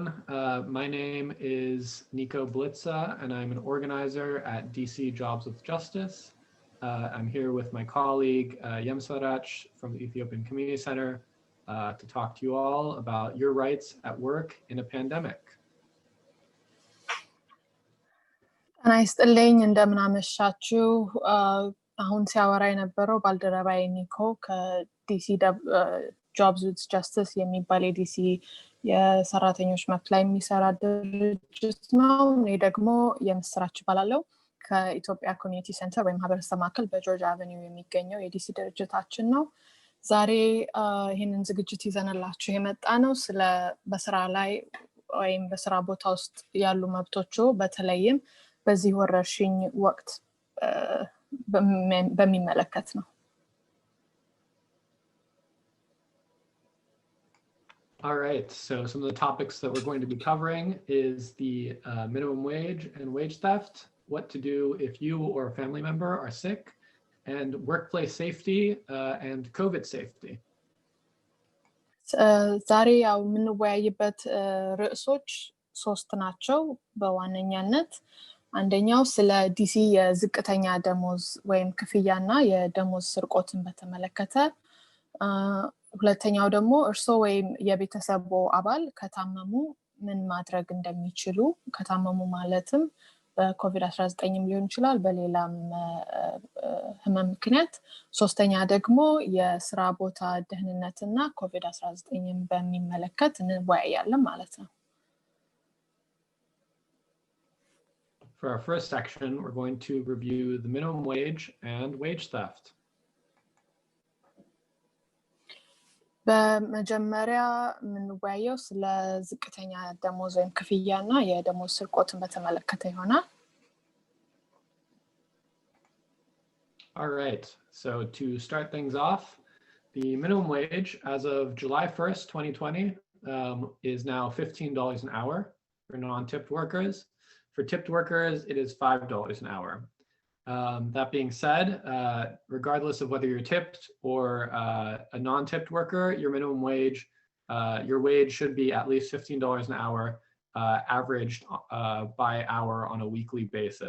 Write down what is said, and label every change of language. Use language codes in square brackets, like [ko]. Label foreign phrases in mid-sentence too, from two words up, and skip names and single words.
[en] My name is Nico Blitza, and I'm an organizer at DC Jobs with Justice. I'm here with my colleague, Yemsvarach from the Ethiopian Community Center to talk to you all about your rights at work in a pandemic. [am] ጤና ይስጥልኝ እንደምን አመሻችሁ አሁን ሲያወራ የነበረው ባልደረባዬ ኒኮ ከዲሲ ጆብስ ዊዝ ጃስቲስ የሚባል የዲሲ የሰራተኞች መብት ላይ የሚሰራ ድርጅት ነው። እኔ ደግሞ የምስራች እባላለሁ ከኢትዮጵያ ኮሚኒቲ ሴንተር ወይም ማህበረሰብ ማዕከል በጆርጅ አቨኒው የሚገኘው የዲሲ ድርጅታችን ነው። ዛሬ ይህንን ዝግጅት ይዘንላችሁ የመጣ ነው ስለ በስራ ላይ ወይም በስራ ቦታ ውስጥ ያሉ መብቶችዎ በተለይም በዚህ ወረርሺኝ ወቅት በሚመለከት ነው። [en] All right, so some of the topics that we're going to be covering is the minimum wage and wage theft, what to do if you or a family member are sick, and workplace safety and COVID safety. [am] ዛሬ ያው የምንወያይበት ርዕሶች ሶስት ናቸው በዋነኛነት። አንደኛው ስለ ዲሲ የዝቅተኛ ደሞዝ ወይም ክፍያና የደሞዝ ስርቆትን በተመለከተ፣ ሁለተኛው ደግሞ እርስዎ ወይም የቤተሰብዎ አባል ከታመሙ ምን ማድረግ እንደሚችሉ፣ ከታመሙ ማለትም በኮቪድ-19 ሊሆን ይችላል በሌላም ህመም ምክንያት፣ ሶስተኛ ደግሞ የስራ ቦታ ደህንነትና ኮቪድ-19 በሚመለከት እንወያያለን ማለት ነው። [en] For our first section, we're going to review the minimum wage and wage theft. [am] በመጀመሪያ የምንወያየው ስለ ዝቅተኛ ደሞዝ ወይም ክፍያና የደሞዝ ስርቆትን በተመለከተ ይሆናል። [en] All right, so to start things off, the minimum wage as of July 1st, 2020 is now $15 an hour for non-tipped workers. For tipped workers, it is $5 an hour. That being said, regardless of whether you're tipped or a non-tipped worker, your minimum wage, your wage should be at least $15 an hour, averaged by hour on a weekly basis.